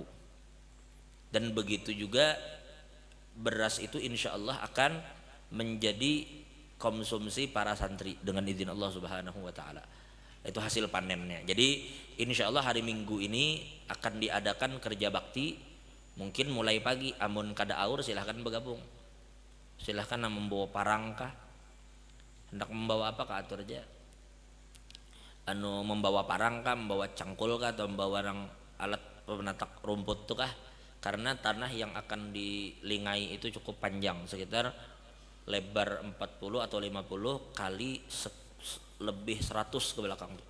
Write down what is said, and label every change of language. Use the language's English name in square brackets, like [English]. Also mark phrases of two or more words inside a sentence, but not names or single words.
[Indonesian] Dan begitu juga beras itu [Arabic] إن شاء الله [Indonesian] akan menjadi konsumsi para santri dengan izin [Arabic] الله سبحانه وتعالى. [Indonesian] Itu hasil panennya. Jadi [Arabic] إن شاء الله [Indonesian] hari Minggu ini akan diadakan kerja bakti, mungkin mulai pagi. [Banjar] Amun kada aur silahkan bergabung, silahkan membawa parangkah, hendak membawa apa kah atur aja, membawa parangkah, membawa cangkul kah, atau membawa alat penatak rumput tuh kah, karena tanah yang akan dilingai itu cukup panjang, sekitar lebar 40 atau 50 kali lebih 100 ke belakang tuh.